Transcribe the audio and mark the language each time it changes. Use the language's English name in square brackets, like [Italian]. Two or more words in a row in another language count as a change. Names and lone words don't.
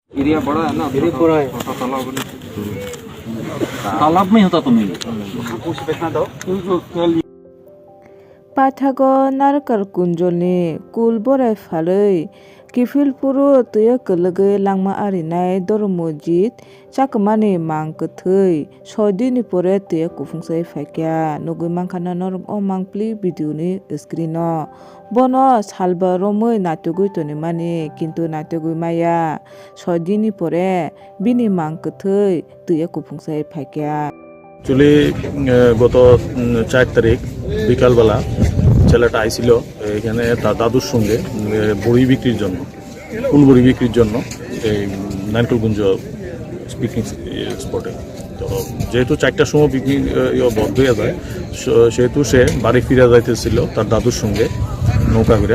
[Hindi] एरिया बड़ा है ना, एरिया बड़ा है। छोटा तालाब है। तालाब में होता तुम्ही कुछ बैठना दो। [Kok Borok] पाथागो नारकाल कुंजलनि कुल बोराय फालै किफिलपुरु तुया कलगै langma arinai dor mojid chakmani mangkthei 6 dini pore tuya kufungsai faikya nugui mangkhana norm o mangpli video ni screen o bono salba romoi natugui toni mani kintu natugui maya 6 dini pore bini mangkthei tuya kufungsai faikya [Bangla] চলে গত 4 তারিখ বিকালবেলা ছেলেটা আইছিল এখানে তার দাদুর সঙ্গে বড়ি বিক্রির জন্য ফুল বড়ি বিক্রির জন্য এই নারকেলগঞ্জ পিকনিক স্পটে। তো যেহেতু 4টার সময় পিকনিক বন্ধ হয়ে যায় সেহেতু সে বাড়ি ফিরে যাইতেছিল তার দাদুর সঙ্গে নৌকা ঘুরে।